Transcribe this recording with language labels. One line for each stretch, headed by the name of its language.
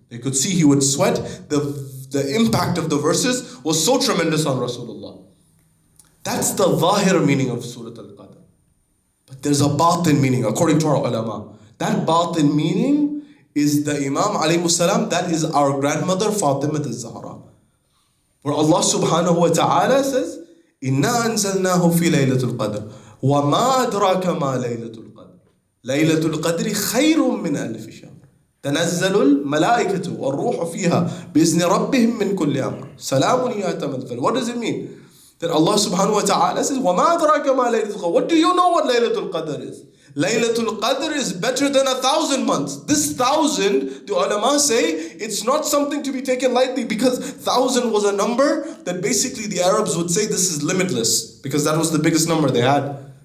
English: They could see he would sweat. The impact of the verses was so tremendous on Rasulullah. That's the zahir meaning of Surah Al-Qadr. But there's a batin meaning, according to our ulama. That batin meaning is the Imam alayhi salam, that is our grandmother Fatimah al-Zahra. Where Allah subhanahu wa ta'ala says,
Arabic: إِنَّا أَنزَلْنَاهُ فِي لَيْلَةُ الْقَدْرِ وَمَا أَدْرَاكَ مَا لَيْلَةُ الْقَدْرِ لَيْلَةُ الْقَدْرِ خَيْرٌ مِّنْ أَلْفِ شَهْرٍ تنزل الملائكة والروح فيها بإذن ربهم من كل أمر سلام هي حتى مطلع.
English: What does it mean? That Allah subhanahu wa ta'ala says,
Arabic: وَمَا أَدْرَاكَ مَا لَيْلَةُ الْقَدْرِ.
English: What do you know what Laylatul Qadr is? Laylatul Qadr is better than 1,000 months. This 1,000, the ulama say, it's not something to be taken lightly, because 1,000 was a number that basically the Arabs would say this is limitless, because that was the biggest number they had.